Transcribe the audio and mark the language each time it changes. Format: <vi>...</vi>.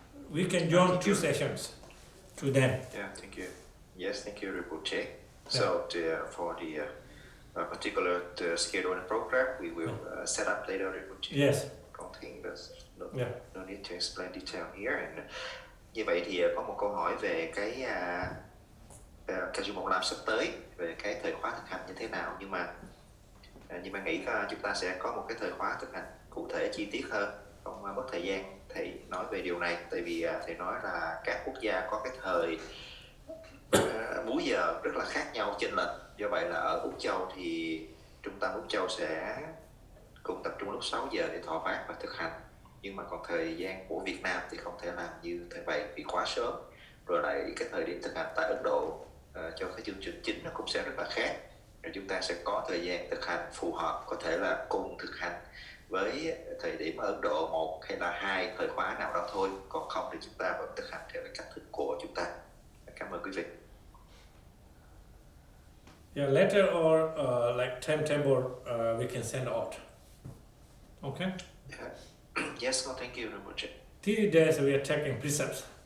<en>We can join two sessions to them. Yeah, thank you. Yes, thank you, Rinpoche. So for the particular schedule and program, we will set up later, Rinpoche. Yes. Don't think there's Yeah. no need to explain detail here.</en> <vi>And như vậy thì có một câu hỏi về cái Kagyu Monglam sắp tới, về cái thời khóa thực hành như thế nào. Nhưng mà nghĩ chúng ta sẽ có một cái thời khóa thực hành cụ thể chi tiết hơn, không mất thời gian thầy nói về điều này. Tại vì thầy nói là các quốc gia có cái thời múi giờ rất là khác nhau, chênh lệch. Do vậy là ở Úc Châu thì trung tâm Úc Châu sẽ cùng tập trung lúc 6 giờ để thọ phát và thực hành. Nhưng mà còn thời gian của Việt Nam thì không thể làm như thế vậy vì quá sớm. Rồi lại cái thời điểm thực hành tại Ấn Độ cho cái chương trình chính nó cũng sẽ rất là khác. rồi chúng ta sẽ có thời gian thực hành phù hợp, có thể là cùng thực hành với thời điểm ở Ấn Độ 1 hay là 2 thời khóa nào đó thôi, còn không thì chúng ta vẫn thực hành theo cái cách thức của chúng ta. Cảm ơn quý vị.</vi> <en>Yeah, letter or like timetable we can send out. Okay. Yes, no, thank you very much. 3 days we are taking precepts.</en>